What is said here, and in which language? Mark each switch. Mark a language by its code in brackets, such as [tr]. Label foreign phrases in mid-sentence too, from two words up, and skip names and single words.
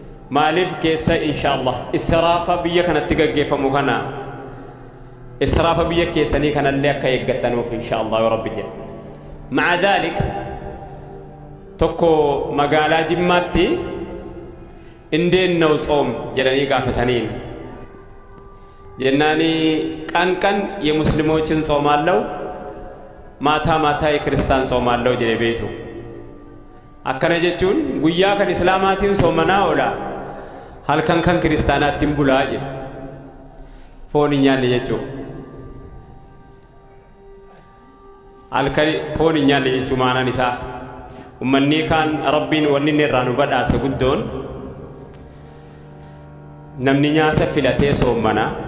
[om] Maaliif keessa, inshaallah, israafa biyya kanatti gaggeeffamu kana, israafa biyya keessanii kanallee akka eeggattanuuf, inshaallah, yoo Rabbi jedhe. [ar] مع ذلك, [om] tokko magaalaa Jimmaatti, [am] "እንዴት ነው ጾም?" [om] jedhanii gaafataniin. Jennaani, [am] "ቀን ቀን የሙስሊሞችን ጾማለሁ፣ ማታ ማታ የክርስቲያን ጾማለሁ" [om] jedhe beektu. Akkana jechuun, guyyaa kan Islaamaatiin soomanaa oola, halkan kan Kiristaanaattiin bulaa jedhe. Foon hin nyaanne jechuu. Halkan foon hin nyaanne jechuu maanaan isaa. Ummanni kaan Rabbiin wanni inni irraa nu badhaase guddoon, namni nyaata filatee soomana.